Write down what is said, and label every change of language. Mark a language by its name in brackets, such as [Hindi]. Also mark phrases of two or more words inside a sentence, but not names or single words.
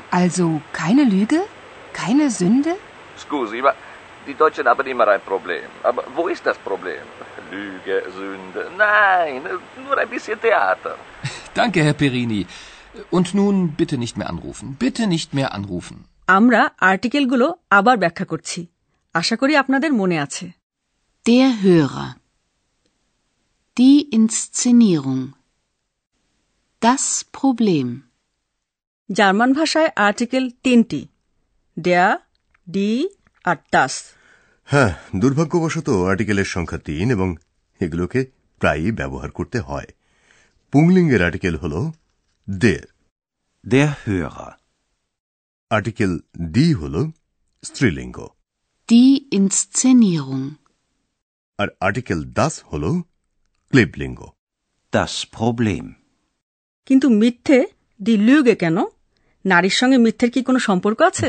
[German] Also keine Lüge? Keine Sünde? [Italian] Scusi, ma [German] die Deutschen haben immer ein Problem. Aber wo ist das Problem? Lüge, Sünde? Nein, nur ein bisschen Theater. Danke, Herr Perini. Und nun bitte nicht mehr anrufen. Bitte nicht mehr anrufen. [Bangla] আমরা আর্টিকেলগুলো আবার ব্যাখ্যা করছি। আশা করি আপনাদের মনে আছে। [German] Der Hörer. Die Inszenierung. Das Problem. [Bangla] জার্মান ভাষায় আর্টিকেল 3টি, [German] der, die আর das। [Bangla] হ্যাঁ, দুর্ভাগ্যবশত আর্টিকেলের সংখ্যা 3 এবং এগুলোকে প্রায়ই ব্যবহার করতে হয়। পুংলিঙ্গের আর্টিকেল হল der. [German] Der Hörer. [Bangla] আর্টিকেল die হল স্ত্রীলিঙ্গ। [German] Die Inszenierung. [Bangla] আর আর্টিকেল das হল ক্লিবলিঙ্গ। [German] Das Problem. [Bangla] কিন্তু মিথ্যে [German] die Lüge [Bangla] কেন? নারীর সঙ্গে মিথ্যের কি কোনো সম্পর্ক আছে?